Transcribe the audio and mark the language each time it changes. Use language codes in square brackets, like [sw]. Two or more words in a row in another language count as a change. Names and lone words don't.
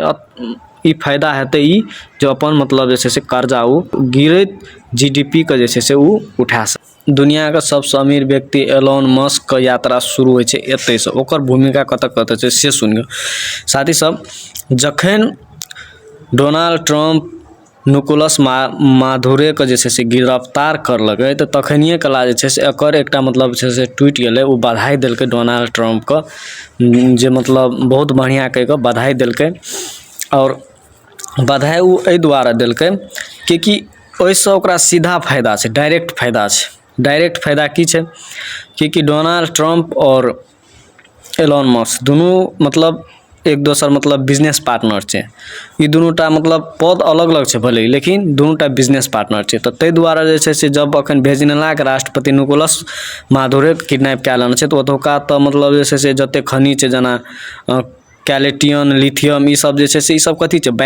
[mai] ई फायदा हेतै ई जो अपन मतलब जे छै से कर्जा ओ गिरैत GDP के जे छै से ओ उठा सकै। दुनियाके सबसँ अमीर व्यक्ति एलोन मस्क के यात्रा शुरू होइ छै एतयसँ। ओकर भूमिका कतऽ छै से सुनियौ साथी सब। जखन डोनाल्ड ट्रम्प निकोलस मादुरोके जे छै से गिरफ्तार करलकै तऽ तखनिए कला जे छै से एकर एकटा मतलब छै से ट्वीट गेलै। ओ बधाई देलकै डोनाल्ड ट्रम्पके, जे मतलब बहुत बढ़िया कहि कऽ बधाई देलकै। और बधाई ओ एहि दुआरे देलकै कि ओहिसँ ओकरा सीधा फायदा छै, डायरेक्ट फायदा छै। डायरेक्ट फायदा की छै कि डोनाल्ड ट्रम्प और एलोन मस्क दुनू मतलब एक दोसर मतलब [en] business partner [mai] छै। ई दुनूटा मतलब पद अलग अलग छै भले, लेकिन दुनूटा [en] business partner [mai] छै। तऽ ताहि दुआरे जे छै से जब अखन वेनेजुएलाके राष्ट्रपति निकोलस मादुरोके किडनैप कए लेने छै तऽ ओतुका तऽ मतलब जे छै से जतेक खनिज छै जेना कैलेटियम, लिथियम, ई सब जे छै से ई सब कथी छै?